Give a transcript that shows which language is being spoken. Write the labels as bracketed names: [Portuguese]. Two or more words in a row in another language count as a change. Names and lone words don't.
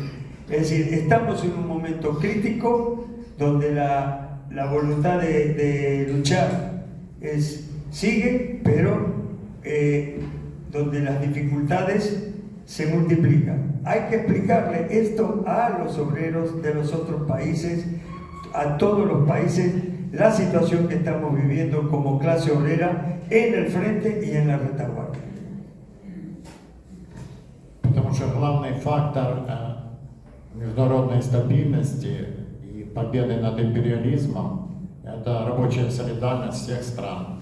[Spanish] Es decir, estamos en un momento crítico donde la voluntad de luchar sigue, pero donde las dificultades se multiplican. Hay que explicarle esto a los obreros de los otros países, a todos los países, la situación que estamos viviendo como clase obrera en el frente y en la retaguardia. [Russian] Потому что главный фактор международной стабильности и победы над империализмом – это рабочая солидарность всех стран.